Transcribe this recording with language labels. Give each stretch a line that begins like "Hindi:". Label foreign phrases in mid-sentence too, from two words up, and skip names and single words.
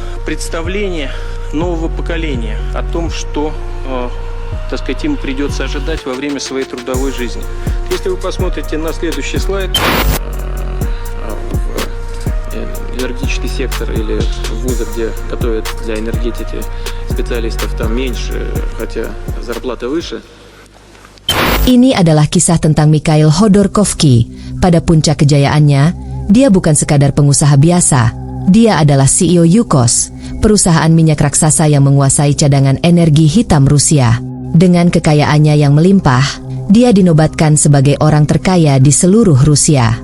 Russian: представление нового поколения о том, что, так сказать, им придется ожидать во время своей трудовой жизни. Если вы посмотрите на следующий слайд, энергетический сектор или вузы, где готовят для энергетики специалистов, там меньше, хотя зарплата выше.
Indonesian: Ini adalah kisah tentang Mikhail Khodorkovsky. Pada puncak kejayaannya, dia bukan sekadar pengusaha biasa. Dia adalah CEO Yukos, perusahaan minyak raksasa yang menguasai cadangan energi hitam Rusia. Dengan kekayaannya yang melimpah, dia dinobatkan sebagai orang terkaya di seluruh Rusia.